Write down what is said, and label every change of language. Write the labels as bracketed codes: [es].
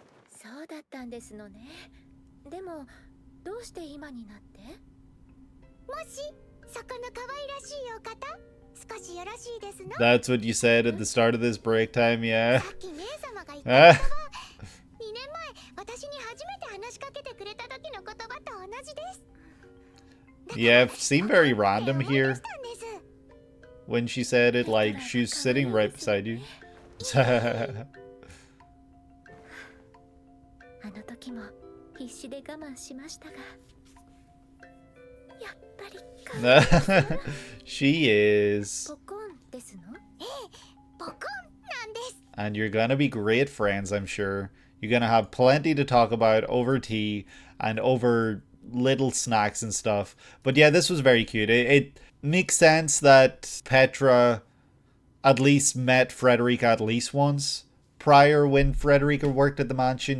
[ja] そうだったんですのね。でもどうして今になって？もしそこの可愛らしいお方、少しよろしいですの？ [en] That's what you said at the start of this break time, yeah. [ja] さっき姉様が言った言葉は2年前私に初めて話しかけてくれた時の言葉と同じです。 [en] Yeah, it seemed very random here when she said it, like she's sitting right beside you. [ja] あの時も必死で我慢しましたが、やっぱり可愛い。 [en] She is. [ja] ポコンですの？ええ、ポコンなんです。 [en] And you're gonna be great friends, I'm sure. You're gonna have plenty to talk about over tea and over little snacks and stuff. But yeah, this was very cute. It makes sense that Petra at least met Frederica at least once prior when Frederica worked at the mansion.